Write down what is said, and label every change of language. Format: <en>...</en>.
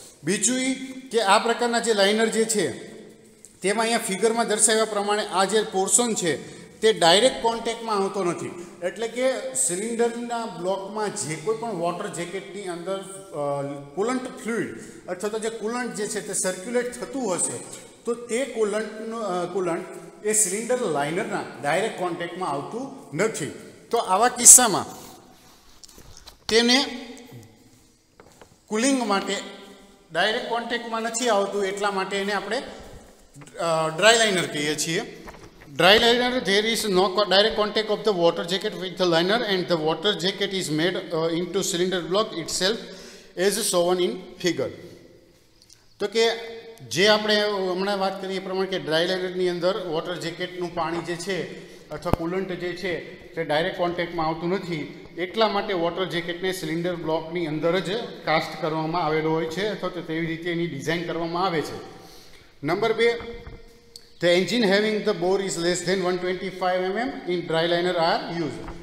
<gu>બીજું કે આ પ્રકારના જે લાઇનર જે છે તેમાં અહીંયા ફિગરમાં દર્શાવ્યા પ્રમાણે આ જે પોર્શન છે તે ડાયરેક્ટ કોન્ટેક્ટમાં આવતો નથી, એટલે કે સિલિન્ડરના બ્લોકમાં જે કોઈ પણ વોટર જેકેટની અંદર કુલન્ટ ફ્લુઇડ અથવા તો જે કુલન્ટ જે છે તે સર્ક્યુલેટ થતું હશે તો તે કુલન્ટ એ સિલિન્ડર લાઇનરના ડાયરેક્ટ કોન્ટેક્ટમાં આવતું નથી. તો આવા કિસ્સામાં તેને કુલિંગ માટે ડાયરેક્ટ કોન્ટેક્ટમાં નથી આવતું, એટલા માટે એને આપણે ડ્રાય લાઇનર કહીએ છીએ.</gu> <en>Dry liner, there is no direct contact of the water jacket with the liner and the water jacket is made into cylinder block itself as shown in figure.</en> <gu>તો કે જે આપણે હમણાં વાત કરીએ એ પ્રમાણે કે ડ્રાય લાઇનરની અંદર વોટર જેકેટનું પાણી જે છે અથવા કુલન્ટ જે છે તે ડાયરેક્ટ કોન્ટેક્ટમાં આવતું નથી, એટલા માટે વોટર જેકેટને સિલિન્ડર બ્લોકની અંદર જ કાસ્ટ કરવામાં આવેલો હોય છે અથવા તો તેવી રીતે એની ડિઝાઇન કરવામાં આવે છે.</gu> <en>Number 2, the engine having the bore is less than 125 mm in dry liner are used.</en>